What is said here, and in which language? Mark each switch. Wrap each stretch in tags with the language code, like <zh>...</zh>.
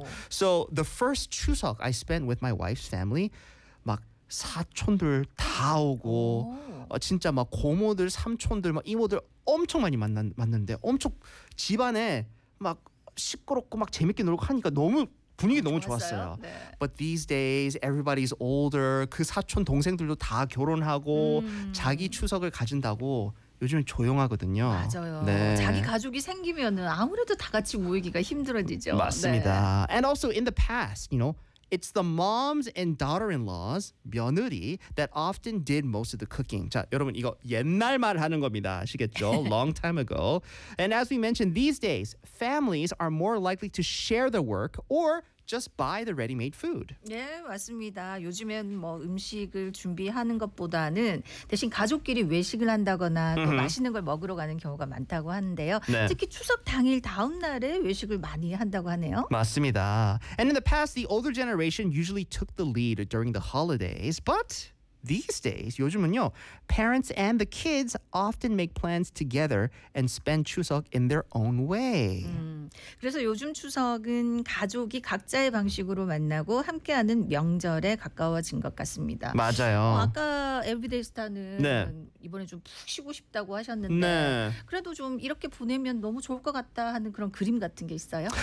<ko>오.</ko> <en>So the first 추석 I spent with my wife's family</en> <ko>막 사촌들 다 오고 진짜 막 고모들 삼촌들 막 이모들 엄청 많이 만났는데 엄청 집안에 막 시끄럽고 막 재밌게 놀고 하니까 너무 분위기 너무 좋았어요. 네.</ko> <en>But these days everybody's older.</en> <ko>그 사촌 동생들도 다 결혼하고 자기 추석을 가진다고 요즘 조용하거든요. 맞아요. 네. 자기 가족이 생기면은 아무래도 다 같이 모이기가 힘들어지죠. 맞습니다. 네.</ko> <en>And also in the past, you know, it's the moms and daughter-in-laws, 며느리, that often did most of the cooking.</en> <ko>자, 여러분 이거 옛날 말 하는 겁니다. 아시겠죠?</ko> <en>Long time ago. And as we mentioned, these days, families are more likely to share the work or just buy the ready-made food.</en> <ko>네, 맞습니다. 요즘엔 뭐 음식을 준비하는 것보다는 대신 가족끼리 외식을 한다거나 또 맛있는 걸 먹으러 가는 경우가 많다고 하는데요. 네. 특히 추석 당일 다음 날에 외식을 많이 한다고 하네요. 맞습니다.</ko> <en>And in the past, the older generation usually took the lead during the holidays, but these days, 요즘은요, parents and the kids often make plans together and spend 추석 in their own way.</en> <ko>그래서 요즘 추석은 가족이 각자의 방식으로 만나고 함께하는 명절에 가까워진 것 같습니다. 맞아요. 아까 에브리데이 스타는 네. 이번에 좀 푹 쉬고 싶다고 하셨는데 네. 그래도 좀 이렇게 보내면 너무 좋을 것 같다 하는 그런 그림 같은 게 있어요?</ko>